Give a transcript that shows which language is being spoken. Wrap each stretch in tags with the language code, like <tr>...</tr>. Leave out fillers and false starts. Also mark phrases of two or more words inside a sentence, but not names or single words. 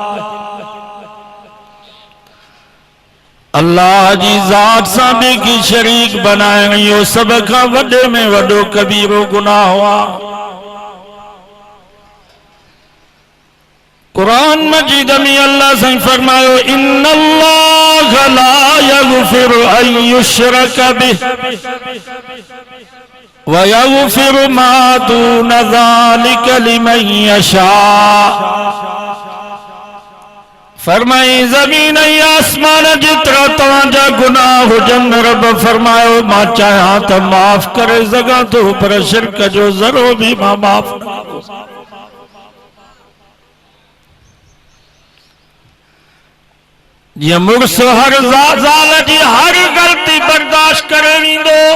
<sd>अल्लाह जी ज़ात सां ॿिए खे शरीक बनाइण इहो सभ खां वॾे में वॾो कबीरो गुनाह हुआ। कुरान मजीद में अल्लाह से फरमायो</sd> <ar>إن الله لا يغفر أن يشرك به ويغفر ما دون ذلك لمن يشاء.</ar> <sd>फरमाई ज़मीन ऐं आसमान जेतिरा तव्हांजा गुनाह हुजनि रब फरमायो मां चाहियां त माफ़ करे सघां थो पर शिरक जो ज़रो भी मां माफ़ न कंदो। ये मुड़स हर ज़ाल जी हर गलती बर्दाश्त करे वींदो।</sd>